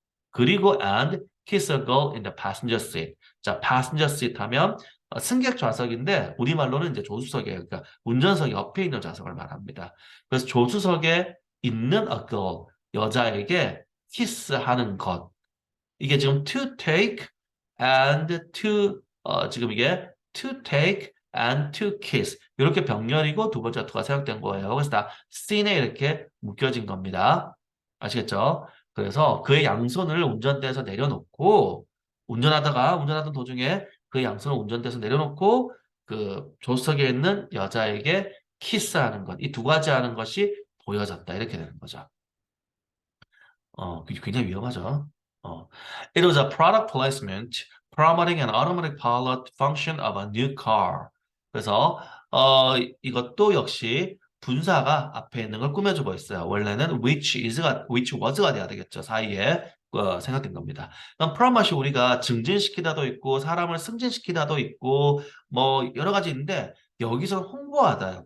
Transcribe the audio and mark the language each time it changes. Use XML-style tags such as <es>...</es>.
<ko>그리고</ko> <en>and kiss a girl in the passenger seat.</en> <ko>자, passenger seat 하면 승객 좌석인데 우리말로는 이제 조수석이에요. 그러니까 운전석 옆에 있는 좌석을 말합니다. 그래서 조수석에 있는</ko> <en>a girl,</en> <ko>여자에게 키스하는 것. 이게 지금</ko> <en>to take and</en> <ko>지금 이게</ko> <en>to take and to kiss.</en> <ko>이렇게 병렬이고 두 번째 to가 사용된 거예요. 그래서 다 scene에 이렇게 묶여진 겁니다. 아시겠죠? 그래서 그의 양손을 운전대에서 내려놓고 운전하던 도중에 그의 양손을 운전대에서 내려놓고 그 조수석에 있는 여자에게 키스하는 것. 이 두 가지 하는 것이 보여졌다. 이렇게 되는 거죠. 굉장히 위험하죠.</ko> <en>It was a product placement promoting an automatic pilot function of a new car.</en> <ko>그래서 이것도 역시 분사가 앞에 있는 걸 꾸며주고 있어요. 원래는</ko> <en>which was</en> <ko>가 돼야 되겠죠. 사이에 생각된 겁니다. 그럼 프로모시 우리가 증진시키다도 있고 사람을 승진시키다도 있고 뭐 여러 가지 있는데 여기서 홍보하다요.</ko>